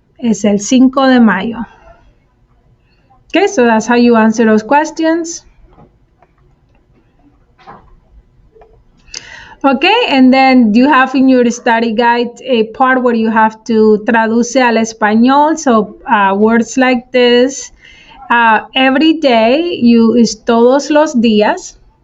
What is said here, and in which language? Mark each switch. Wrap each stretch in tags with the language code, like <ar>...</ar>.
<es>Es el 5 de mayo.</es> <en>Okay, so that's how you answer those questions. Okay, and then you have in your study guide a part where you have to</en> <es>traduce al español.</es> <en>So words like this. Every day is</en> <es>todos los días.</es>